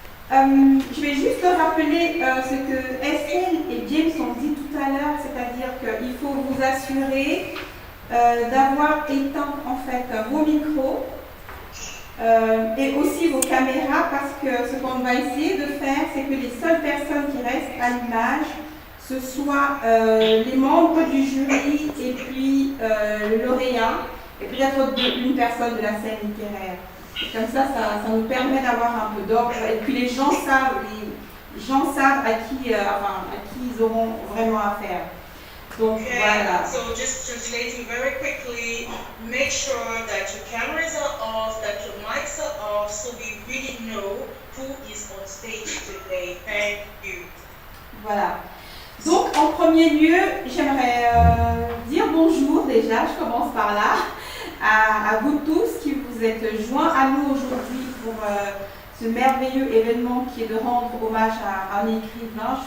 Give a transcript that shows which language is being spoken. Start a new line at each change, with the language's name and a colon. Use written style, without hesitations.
French: Je vais juste rappeler ce que Estelle et James ont dit tout à l'heure, c'est-à-dire qu'il faut vous assurer d'avoir éteint en fait vos micros et aussi vos caméras, parce que ce qu'on va essayer de faire, c'est que les seules personnes qui restent à l'image, ce soient les membres du jury et puis le lauréat et peut-être une personne de la scène littéraire. Comme ça nous permet d'avoir un peu d'ordre et puis les gens savent à qui ils auront vraiment affaire. Donc voilà.
English: So just translating very quickly, make sure that your cameras are off, that your mics are off, so we really know who is on stage today. Thank you.
French: Voilà. Donc en premier lieu, j'aimerais dire bonjour déjà, je commence par là, à vous tous qui vous êtes joints à nous aujourd'hui pour ce merveilleux événement qui est de rendre hommage à un écrivain.